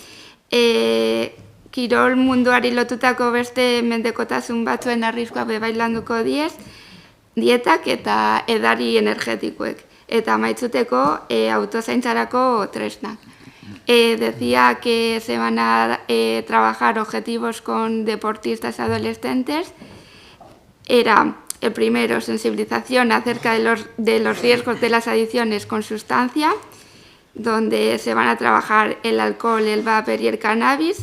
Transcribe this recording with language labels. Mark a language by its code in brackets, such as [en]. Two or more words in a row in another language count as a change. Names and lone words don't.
[eu] Kirol munduari lotutako beste mendekotasun batzuen arriskua bebai landuko diez, dietak eta edari energetikoek. Eta amaitzuteko autozaintzarako tresnak. [es] Decía que se van a trabajar objetivos con deportistas adolescentes. Era, el primero, sensibilización acerca de los riesgos de las adicciones con sustancia, donde se van a trabajar el alcohol, el vapor y el cannabis.